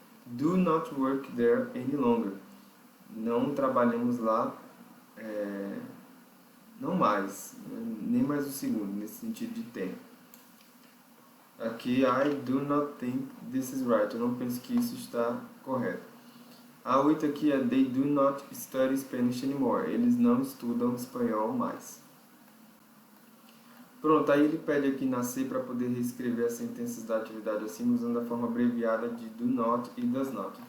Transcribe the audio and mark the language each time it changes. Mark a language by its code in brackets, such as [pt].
[en] Do not work there any longer. [pt] Não trabalhamos lá, não mais, nem mais o segundo, nesse sentido de tempo. [en] Aqui, I do not think this is right. [pt] Eu não penso que isso está correto. A 8 aqui é [en] they do not study Spanish anymore. [pt] Eles não estudam espanhol mais. Pronto, aí ele pede aqui na C para poder reescrever as sentenças da atividade acima usando a forma abreviada de do not e does not.